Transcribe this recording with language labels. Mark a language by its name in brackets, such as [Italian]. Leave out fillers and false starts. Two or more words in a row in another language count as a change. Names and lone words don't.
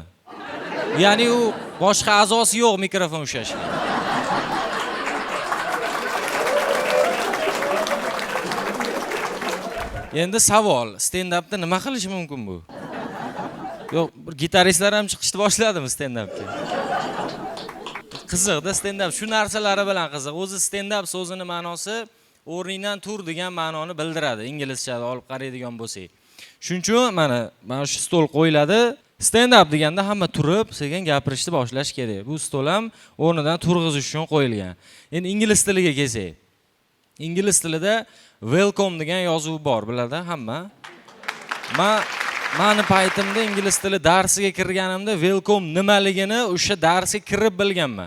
[Uzbek] Ya'ni u boshqa a'zosi yo'q mikrofon ushlashga. Endi savol, stand-upda nima qilish mumkin bu? Yo'q, gitaristlar ham chiqishni boshladimi stand-upga? Qiziqda stand-up shu narsalari bilan qiziq. O'zi stand-up so'zini ma'nosi o'rningdan tur degan ma'noni bildiradi, inglizchada olib qaraydigan bo'lsak. Shuning uchun mana shu stol qo'yiladi. Stand-up deganda hamma turib, sekin gapirishni boshlash kerak. Bu stol ham o'rnidan turg'izish uchun qo'yilgan. Endi ingliz tiliga kelsak. Ingliz tilida welcome degan yozuv bor, biladi hamma. Meni paytimda ingliz tili darsiga kirganimda welcome nimaligini o'sha darsga kirib bilganman.